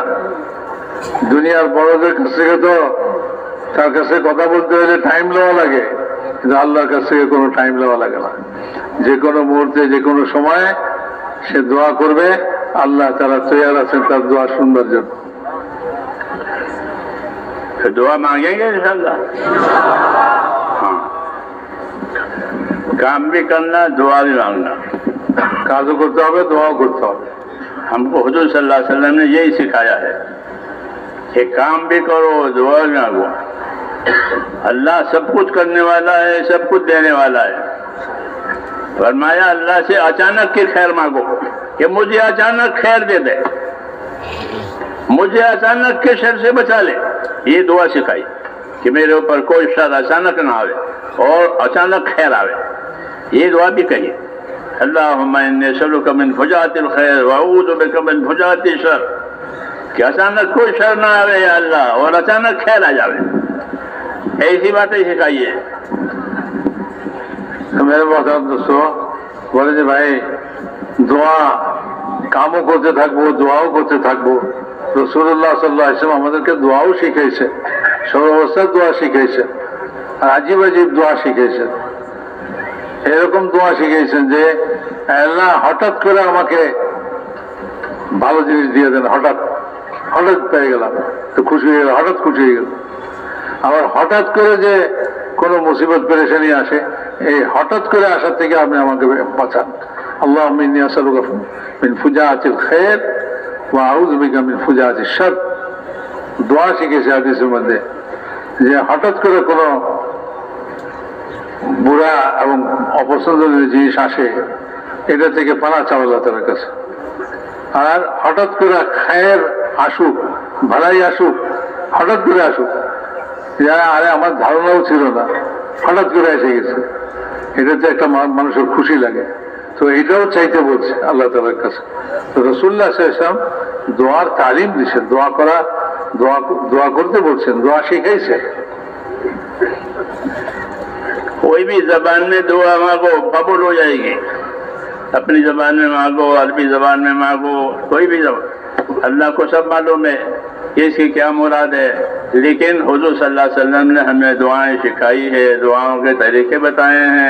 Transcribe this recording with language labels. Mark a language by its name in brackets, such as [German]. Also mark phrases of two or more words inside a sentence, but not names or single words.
[Bangla] দুনিয়ার বড়দের কাছ থেকে তো তার কাছে কথা বলতে হলে টাইম নেওয়া লাগে, কিন্তু আল্লাহর কাছ থেকে কোনো টাইম নেওয়া লাগে না. যে কোনো মুহূর্তে, যে কোনো সময় সে দোয়া করবে, আল্লাহ তাআলা তৈয়ার আছেন তার দোয়া শুনবার জন্য. [Urdu] دعا مانگیں گے [Arabic] انشاءاللہ. [Urdu] ہاں کام بھی کرنا، دعا بھی مانگنا. [Bangla] কাজও করতে হবে, দোয়াও করতে হবে. [Urdu] ہم کو حضور [Arabic] صلی اللہ علیہ وسلم [Urdu] نے یہی سکھایا ہے کہ کام بھی کرو، دعا بھی مانگو. اللہ سب کچھ کرنے والا ہے، سب کچھ دینے والا ہے. فرمایا اللہ سے اچانک کی خیر مانگو کہ مجھے اچانک خیر دے دے، مجھے اچانک کے شر سے بچا لے. یہ دعا سکھائی کہ میرے اوپر کوئی شر اچانک نہ آوے اور اچانک خیر آوے. یہ دعا بھی کہی [Arabic] اللہم انی اسألک من فجاعت الخیر واعوذ بک من فجاعت الشر، [Urdu] کہ اچانک کوئی شر نہ آوے یا اللہ اور اچانک خیر آ جاوے. ایسی باتیں سکھائیے. میرے محترم دوستو, [Bangla] বলে যে ভাই দোয়া কামও করতে থাকবো, দোয়াও করতে থাকবো। রাসূলুল্লাহ [Arabic] صلى الله عليه وسلم [Bangla] আমাদেরকে দোয়াও শিখাইছে, সর্বাবস্থায় দোয়া শিখাইছে, আর আজীব আজীব দোয়া শিখাইছে। এরকম দোয়া শিখাইছেন যে আল্লাহ হঠাৎ করে আমাকে ভালো জিনিস দিয়ে দেন, হঠাৎ হঠাৎ পেয়ে গেলাম তো খুশি হয়ে গেল, হঠাৎ খুশি হয়ে গেল। আবার হঠাৎ করে যে কোনো মুসিবত পেরেশানি আসে, এই হঠাৎ করে আসার থেকে আপনি আমাকে বাঁচান। [Arabic] اللهم إني أسألك من فجاءة الخير وأعوذ بك من فجاءة الشر. [Bangla] দোয়া শিখেছে হাদিসের মধ্যে যে হঠাৎ করে কোনো বুড়া এবং অপছন্দনীয় জিনিস আসে, এটা থেকে পানা চাও আল্লাহ তাআলার কাছে। আর হঠাৎ করে খায়ের আসুক, ভালাই আসুক, হঠাৎ করে আসুক, যারা আরে আমার ধারণাও ছিল না, হঠাৎ করে এসে গেছে, এটাতে একটা মানুষের খুশি লাগে। তো এটাও চাইতে বলছে আল্লাহ তাআলার কাছে। তো রাসূলুল্লাহ [Arabic] صلى الله عليه وسلم [Bangla] দোয়ার তালিম দিচ্ছেন, দোয়া করা, দোয়া করতে বলছেন, দোয়া শিখাইছে। [Urdu] کوئی بھی زبان میں دعا مانگو قبول ہو جائے گی. اپنی زبان میں مانگو، عربی زبان میں مانگو، کوئی بھی زبان، اللہ کو سب معلوم ہے کہ اس کی کیا مراد ہے. لیکن حضور [Arabic] صلى الله عليه وسلم [Urdu] نے ہمیں دعائیں سکھائی ہے، دعاؤں کے طریقے بتائے ہیں.